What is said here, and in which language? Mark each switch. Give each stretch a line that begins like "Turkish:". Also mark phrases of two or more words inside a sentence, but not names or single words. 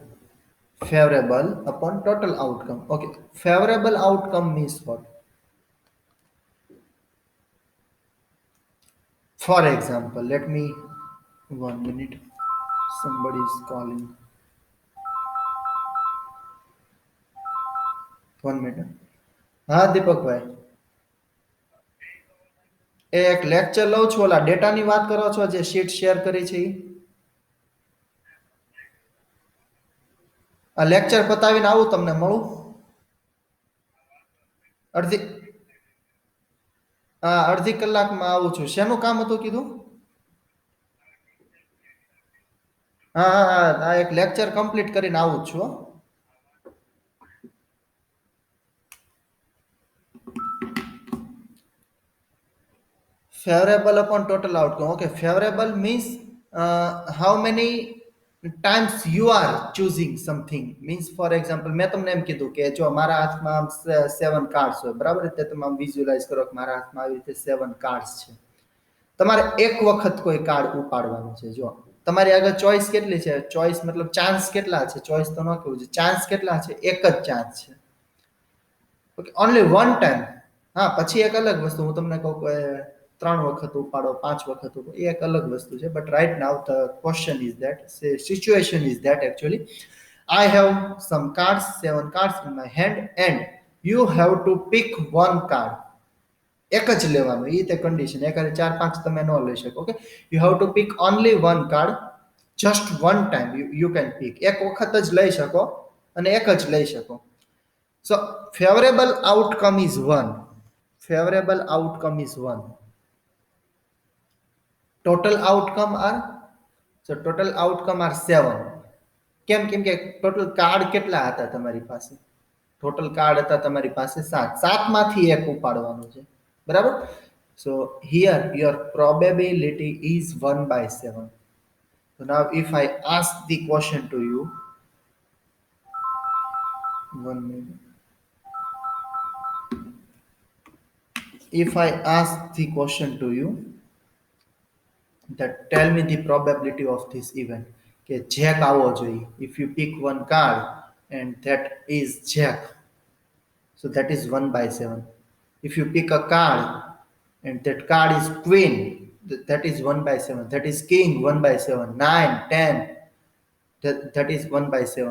English: Favorable upon total outcome. Okay, favorable outcome means what? For example, let me, 1 minute, somebody is calling. 1 minute.
Gujarati: હા દીપકભાઈ, એ એક લેક્ચર લઉં છું, ઓલા ડેટાની વાત કરો છો જે શીટ શેર કરી છે ઈ? આ લેક્ચર પતાવીને આવું તમને મળું અડધી, હા અડધી કલાકમાં આવું છું. શેનું કામ હતું કીધું? હા હા હા, આ એક
English: lecture complete
Gujarati: કરીને આવું જ છું હો.
English: Favorable upon total outcome. Okay, favorable means how many times you are choosing something. Means for example,
Gujarati: મેં તમને એમ કીધું કે જો મારા હાથમાં આમ 7 કાર્ડ્સ હોય, બરાબર, તે તમે આમ વિઝ્યુઅલાઇઝ કરો કે મારા હાથમાં આવી રીતે 7 કાર્ડ્સ છે. તમારે એક વખત કોઈ કાર્ડ ઉપાડવાનું છે. જો તમારી આગળ ચોઈસ કેટલી છે? ચોઈસ મતલબ ચાન્સ કેટલા છે? ચોઈસ તો ન કહેવું છે, ચાન્સ કેટલા છે? એક જ ચાન્સ છે. ઓકે,
English: only one time.
Gujarati: હા, પછી એક અલગ વસ્તુ હું તમને કહું કે 3 વખત ઉપાડો, 5 વખત ઉપાડો, એ એક અલગ વસ્તુ છે.
English: but right now the question is that, situation is that actually I have some cards, 7 cards in my hand, and you have to pick one card.
Gujarati: એક જ લેવાનું, એ તે કન્ડિશન. એકારે 4-5 તમે ન લઈ શકો.
English: okay, you have to pick only one card, just one time you can pick.
Gujarati: એક વખત જ લઈ શકો અને એક જ લઈ શકો.
English: So favorable outcome is 1. Favorable outcome is 1. Total outcome are, so total outcome are 7.
Gujarati: કેમ કે
English: total card
Gujarati: કેટલા હતા તમારી પાસે?
English: total card
Gujarati: હતા તમારી પાસે 7. 7 માંથી એક ઉપાડવાનું છે, બરાબર?
English: So here your probability is 1 by 7. So now if I ask the question to you, 1 minute. If I ask the question to you that tell me the probability of this event,
Gujarati: કે જેક આવવો જોઈએ,
English: if you pick one card and that is jack, so that is 1 by 7. If you pick a card and that card is queen, that is 1 by 7. That is king, 1 by 7. 9, 10, that is 1 by 7.